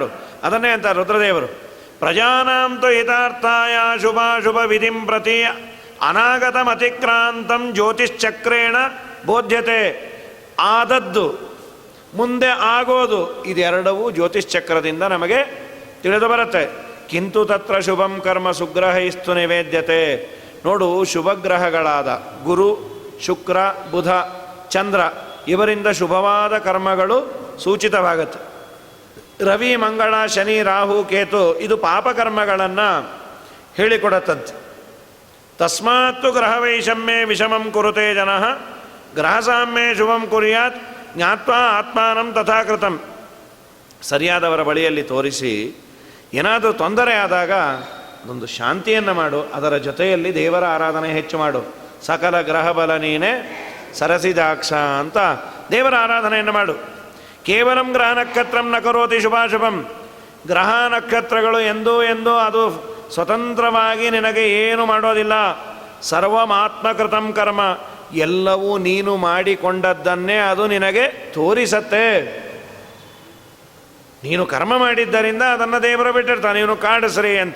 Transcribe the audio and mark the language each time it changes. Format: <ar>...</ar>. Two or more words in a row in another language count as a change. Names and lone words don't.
<kn>ಅದನ್ನೇ ಅಂತ ರುದ್ರದೇವರು</kn> <sa>ಪ್ರಜಾನಾಂತು ಹಿತಾರ್ಥಾಯ ಶುಭಾಶುಭ ವಿಧಿಂ ಪ್ರತಿ ಅನಾಗತಮತಿಕ್ರಾಂತಂ ಜ್ಯೋತಿಶ್ಚಕ್ರೇಣ ಬೋಧ್ಯತೆ.</sa> <kn>ಆದದ್ದು ಮುಂದೆ ಆಗೋದು ಇದೆರಡವೂ ಜ್ಯೋತಿಶ್ಚಕ್ರದಿಂದ ನಮಗೆ ತಿಳಿದು ಬರುತ್ತೆ.</kn> <sa>ಕಿಂತು ತತ್ರ ಶುಭಂ ಕರ್ಮ ಸುಗ್ರಹೈಸ್ತು ನಿವೇದ್ಯತೆ.</sa> <kn>ನೋಡು, ಶುಭಗ್ರಹಗಳಾದ ಗುರು, ಶುಕ್ರ, ಬುಧ, ಚಂದ್ರ ಇವರಿಂದ ಶುಭವಾದ ಕರ್ಮಗಳು ಸೂಚಿತವಾಗುತ್ತೆ. ರವಿ, ಮಂಗಳ, ಶನಿ, ರಾಹು, ಕೇತು ಇದು ಪಾಪಕರ್ಮಗಳನ್ನು ಹೇಳಿಕೊಡತ್ತಂತೆ.</kn> <sa>ತಸ್ಮಾತ್ತು ಗ್ರಹವೈಷಮ್ಯೆ ವಿಷಮಂ ಕುರುತೆ ಜನಃ ಗ್ರಹಸಾಮ್ಯೆ ಶುಭಂ ಕುರ್ಯಾತ್ ಜ್ಞಾತ್ವಾ ಆತ್ಮಾನಂ ತಥಾಕೃತಂ.</sa> <kn>ಸರಿಯಾದವರ ಬಳಿಯಲ್ಲಿ ತೋರಿಸಿ ಏನಾದರೂ ತೊಂದರೆ ಆದಾಗ ಒಂದು ಶಾಂತಿಯನ್ನು ಮಾಡು, ಅದರ ಜೊತೆಯಲ್ಲಿ ದೇವರ ಆರಾಧನೆ ಹೆಚ್ಚು ಮಾಡು. ಸಕಲ ಗ್ರಹಬಲ ನೀನೆ ಸರಸಿದಾಕ್ಷ ಅಂತ ದೇವರ ಆರಾಧನೆಯನ್ನು ಮಾಡು.</kn> <sa>ಕೇವಲಂ ಗ್ರಹ ನಕ್ಷತ್ರಂ ನ ಕರೋತಿ ಶುಭಾಶುಭಂ.</sa> <kn>ಗ್ರಹ ನಕ್ಷತ್ರಗಳು ಎಂದೂ ಅದು ಸ್ವತಂತ್ರವಾಗಿ ನಿನಗೆ ಏನು ಮಾಡೋದಿಲ್ಲ.</kn> <sa>ಸರ್ವಮಾತ್ಮಕೃತಂ ಕರ್ಮ,</sa> <kn>ಎಲ್ಲವೂ ನೀನು ಮಾಡಿಕೊಂಡದ್ದನ್ನೇ ಅದು ನಿನಗೆ ತೋರಿಸತ್ತೆ. ನೀನು ಕರ್ಮ ಮಾಡಿದ್ದರಿಂದ ಅದನ್ನು ದೇವರು ಬಿಟ್ಟಿರ್ತಾನೆ, ನೀನು ಕಾಡಿಸ್ರಿ ಅಂತ.</kn>